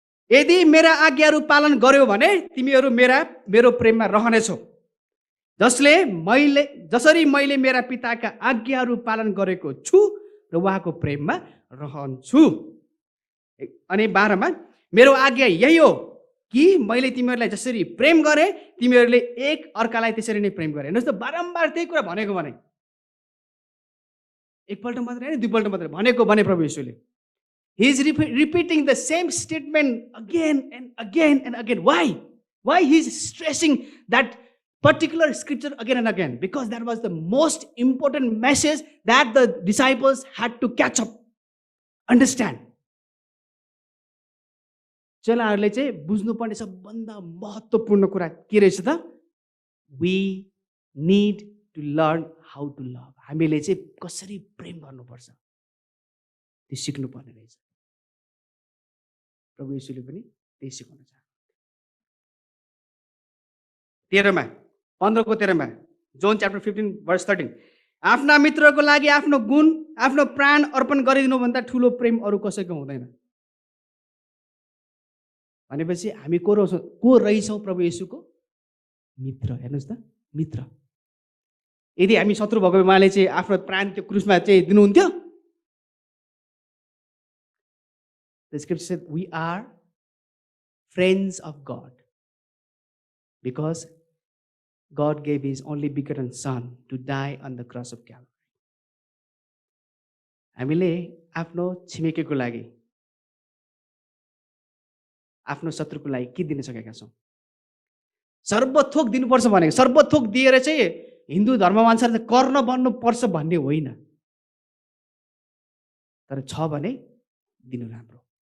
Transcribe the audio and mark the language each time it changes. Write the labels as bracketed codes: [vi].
[ne] यदि मेरा आज्ञाहरू पालन गर्यो भने तिमीहरू मेरो प्रेममा रहनेछौ, जसरी मैले मेरा पिताका आज्ञाहरू पालन गरेको छु र उहाँको प्रेममा रहन्छु. अनि 12मा मेरो आज्ञा यही हो कि मैले तिमीहरूलाई जसरी प्रेम गरे तिमीहरूले एक अर्कालाई त्यसरी नै प्रेम गरे. हेर्नुहोस् त बारम्बार त्यही कुरा भनेको भने, एकपल्ट मात्रै हैन दुईपल्ट मात्रै भनेको भने प्रभु येशूले. [en] He is repeating the same statement again and again and again. Why he is stressing that particular scripture again and again? Because that was the most important message that the disciples had to catch up, understand. [ne] चेलाहरूले चाहिँ बुझ्नुपर्ने सबभन्दा महत्त्वपूर्ण कुरा के रहेछ त? [en] We need to learn how to love. [ne] हामीले चाहिँ कसरी प्रेम गर्नुपर्छ त्यो सिक्नुपर्ने रहेछ. प्रभु येशूले पनि त्यही सिकाउन चाहनुहुन्छ. 15:13 जोन च्याप्टर 15:13. आफ्ना मित्रको लागि आफ्नो गुण आफ्नो प्राण अर्पण गरिदिनु भन्दा ठुलो प्रेम अरू कसैको हुँदैन. भनेपछि हामी को रहेछौँ प्रभु येशूको मित्र. हेर्नुहोस् त, मित्र. यदि हामी शत्रु भएको उहाँले चाहिँ आफ्नो प्राण त्यो क्रुसमा चाहिँ दिनुहुन्थ्यो? [en] The scripture said we are friends of God because God gave his only begotten son to die on the cross of Calvary. [ne] हामीले आफ्नो छिमेकीको लागि आफ्नो शत्रुको लागि के दिन सकेका छौँ? सर्वथोक दिनुपर्छ भनेको, सर्वथोक दिएर चाहिँ हिन्दू धर्मअनुसार चाहिँ कर्ण बन्नुपर्छ भन्ने होइन, तर छ भने दिनु राम्रो.